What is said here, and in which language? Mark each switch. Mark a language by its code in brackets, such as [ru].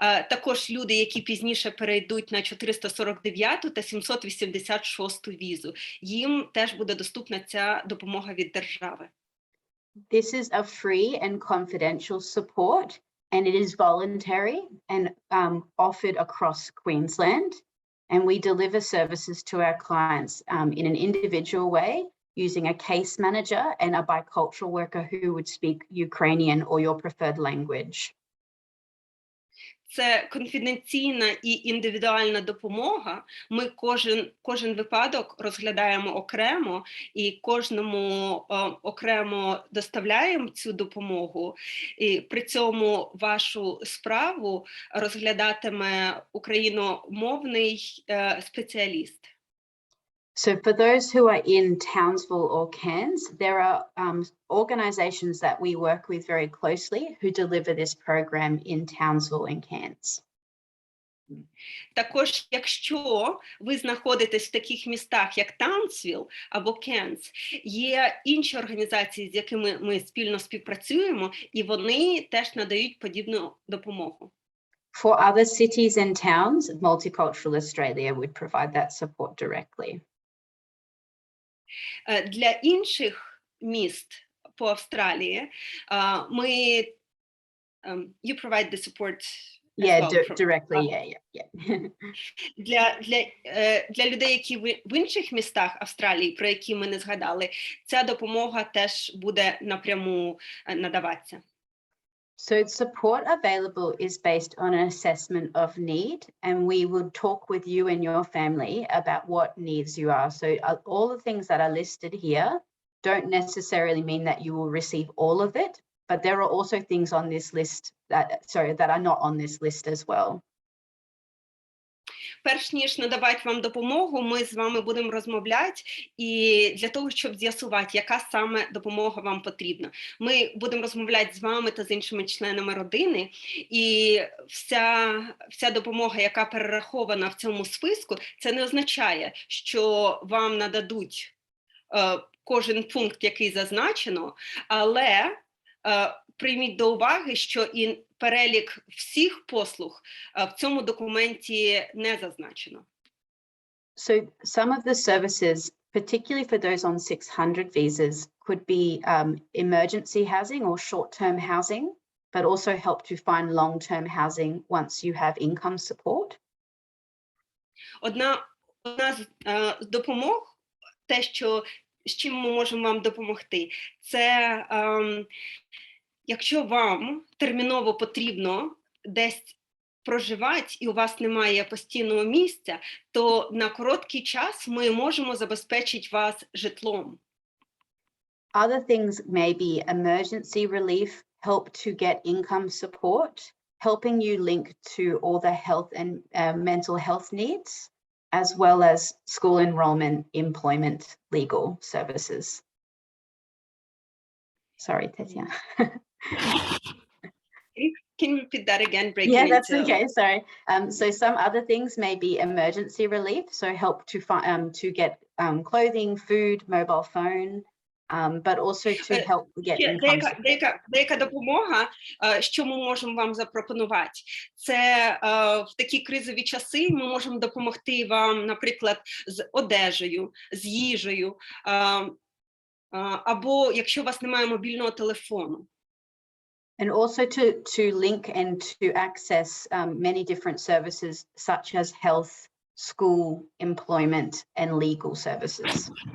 [uk] Також люди, які пізніше перейдуть на 449 та 786 візу. Їм теж буде доступна ця допомога від держави. [en] This is a free and confidential support, and it is voluntary and offered across Queensland. And we deliver services to our clients in an individual way, using a case manager and a bicultural worker who would speak Ukrainian or your preferred language. [uk] Це конфіденційна і індивідуальна допомога. Ми кожен випадок розглядаємо окремо і кожному окремо доставляємо цю допомогу. І при цьому вашу справу розглядатиме україномовний спеціаліст. [en] So for those who are in Townsville or Cairns, there are organisations that we work with very closely who deliver this program in Townsville and Cairns. [uk] Також, якщо ви знаходитесь в таких містах, як Таунсвіл або Кенс, є інші організації, з якими ми спільно співпрацюємо, і вони теж надають подібну допомогу. [en] For other cities and towns, Multicultural Australia would provide that support directly. [uk] Для інших міст по Австралії ми [en] you provide the support. Yeah, directly, yeah. [uk] Для людей, які в інших містах Австралії, про які ми не згадали, ця допомога теж буде напряму надаватися. [en] So support available is based on an assessment of need, and we will talk with you and your family about what needs you are. So all the things that are listed here don't necessarily mean that you will receive all of it, but there are also things on this list that are not on this list as well. [uk] перш ніж надавати вам допомогу, ми з вами будемо розмовляти і для того, щоб з'ясувати, яка саме допомога вам потрібна. Ми будемо розмовляти з вами та з іншими членами родини, і вся допомога, яка перерахована в цьому списку, це не означає, що вам нададуть кожен пункт, який зазначено, але прийміть до уваги, що і перелік всіх послуг в цьому документі не зазначено. [en] So some of the services, particularly for those on 600 visas, could be emergency housing or short-term housing, but also help to find long-term housing once you have income support. [uk] Одна з допомог, те, з чим ми можемо вам допомогти, це якщо вам терміново потрібно десь проживати і у вас немає постійного місця, то на короткий час ми можемо забезпечити вас житлом. [en] Other things may be emergency relief, help to get income support, helping you link to all the health and mental health needs, as well as school enrollment, employment, legal services. Sorry, Tatiana. Can you repeat that again? Yeah, that's okay. Sorry. So some other things may be emergency relief, so help to get clothing, food, mobile phone, but also to help get income support. [uk] Деяка допомога, що ми можемо вам запропонувати, це в такі кризові часи ми можемо допомогти вам, наприклад, з одежею, з їжею, або якщо у вас немає мобільного телефону. [en] And also to link and to access many different services such as health, school, employment and legal services.